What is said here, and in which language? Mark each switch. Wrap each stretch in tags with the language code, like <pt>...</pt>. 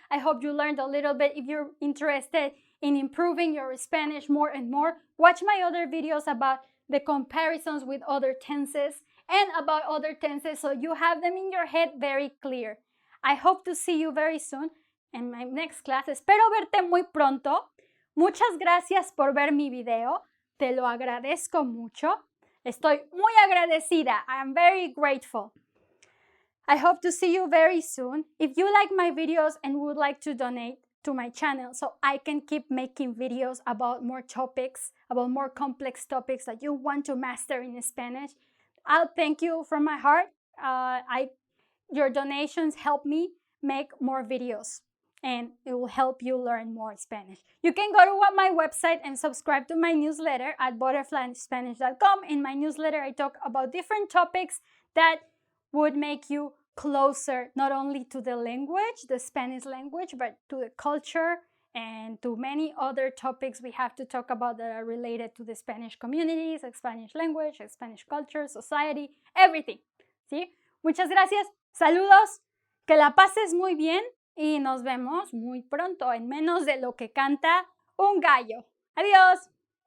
<en>I hope you learned a little bit. If you're interested in improving your Spanish more and more, watch my other videos about the comparisons with other tenses and about other tenses so you have them in your head very clear. I hope to see you very soon in my next class.</en> <es>Espero verte muy pronto. Muchas gracias por ver mi video. Te lo agradezco mucho. Estoy muy agradecida.</es> <en>I am very grateful. I hope to see you very soon. If you like my videos and would like to donate to my channel so I can keep making videos about more topics, about more complex topics that you want to master in Spanish, I'll thank you from my heart. Your donations help me make more videos and it will help you learn more Spanish. You can go to my website and subscribe to my newsletter at butterflyspanish.com. In my newsletter, I talk about different topics that would make you closer not only to the language, the Spanish language, but to the culture and to many other topics we have to talk about that are related to the Spanish communities, the Spanish language, the Spanish culture, society, everything.</en> <es>¿Sí? Muchas gracias. Saludos. Que la pases muy bien y nos vemos muy pronto en menos de lo que canta un gallo. Adiós.</es>